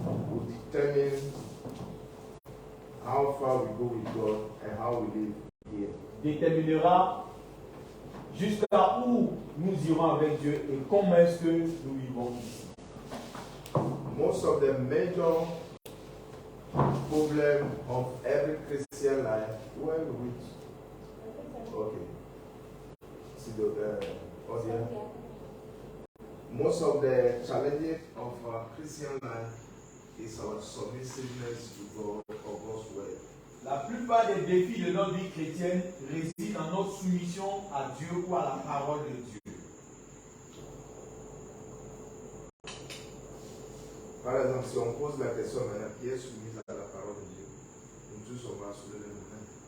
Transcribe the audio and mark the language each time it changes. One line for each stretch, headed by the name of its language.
English: will determine how far we go with God and how we live here.
French: déterminera jusqu'à où nous irons avec Dieu et comment est-ce que nous vivons ici.
English: most of the major problem of every Christian life, where which? Okay. See the audience. Most of the challenges of our Christian life is our submissiveness to God or God's word.
French: La plupart des défis de notre vie chrétienne résident dans notre soumission à Dieu ou à la parole de Dieu. Par exemple, si on pose la question maintenant, qui est soumise à la parole de Dieu, nous tous on va soulever les mains.